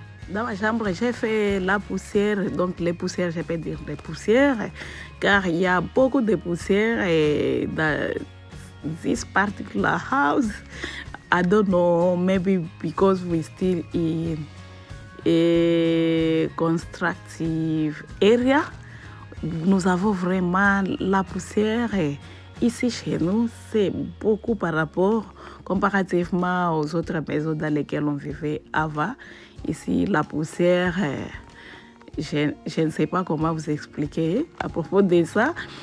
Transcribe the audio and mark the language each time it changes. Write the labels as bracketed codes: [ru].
[fr] Dans ma chambre, j'ai fait la poussière, donc les poussières, je peux dire des poussières, car il y a beaucoup de poussières dans [en] this particular house. I don't know, maybe because we still in a constructive area. [fr] Nous avons vraiment la poussière ici chez nous, c'est beaucoup comparativement aux autres maisons dans lesquelles on vivait avant. Ici, la poussière, je ne sais pas comment vous expliquer à propos de ça.